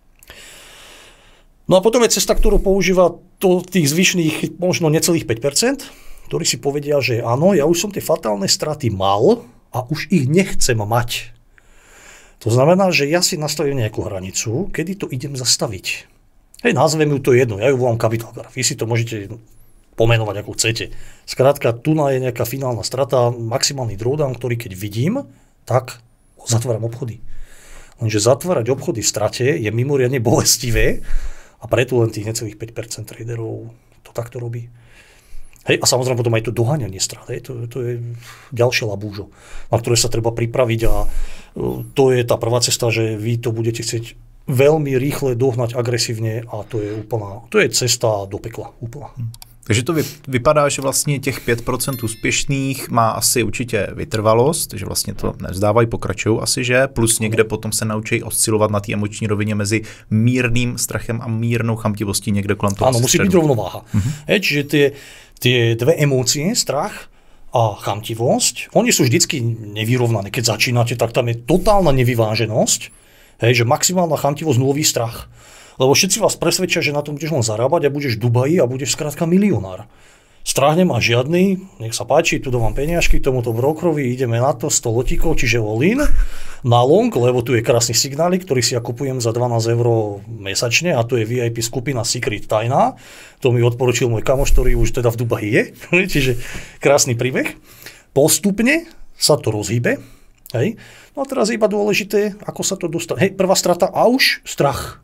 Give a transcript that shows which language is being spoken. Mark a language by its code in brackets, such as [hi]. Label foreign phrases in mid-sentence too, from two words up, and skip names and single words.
[sk] No a potom je cesta, ktorú používa tých zvyšných možno necelých 5%, ktorí si povedia, že áno, ja už som tie fatálne straty mal a už ich nechcem mať. To znamená, že ja si nastavím nejakú hranicu, kedy to idem zastaviť. Hej, nazvem ju to jedno, ja ju volám [en] capital graph. [sk] Vy si to môžete pomenovať, ako chcete. Skrátka, tu je nejaká finálna strata, maximálny drawdown, ktorý keď vidím, tak zatváram obchody. Lenže zatvárať obchody v strate je mimoriadne bolestivé a preto len tých necelých 5% traderov to takto robí. Hej, a samozrejme potom aj to doháňanie strát. To je ďalšie labúžo, na ktoré sa treba pripraviť a to je tá prvá cesta, že vy to budete chcieť veľmi rýchle dohnať agresívne a to je cesta do pekla úplná. [cs] Takže to vypadá, že vlastně těch 5% úspěšných má asi určitě vytrvalost, že vlastně to nevzdávají, pokračují asi, že? Plus někde potom se naučí oscilovat na té emoční rovině mezi mírným strachem a mírnou chamtivostí někde kolem toho. [sk] Áno, musí byť rovnováha. Čiže tie dve emócie, strach a chamtivosť, oni sú vždycky nevyrovnané. Keď začínate, tak tam je totálna nevyváženosť, že maximálna chamtivosť, nulový strach. Lebo všetci vás presvedčia, že na tom budeš len zarábať a budeš v Dubaji a budeš skrátka milionár. Strach nemá žiadny, nech sa páči, tu dávam peniažky tomuto brokerovi, ideme na to, 100 lotíkov, čiže all-in, na long, lebo tu je krásny signálik, ktorý si ja kupujem za 12 € mesačne a tu je VIP skupina Secret Tajná. To mi odporučil môj kamoš, ktorý už teda v Dubaji je, čiže krásny príbeh. Postupne sa to rozhýbe, hej. No a teraz je iba dôležité, ako sa to dostane. Hej, prvá strata a už strach.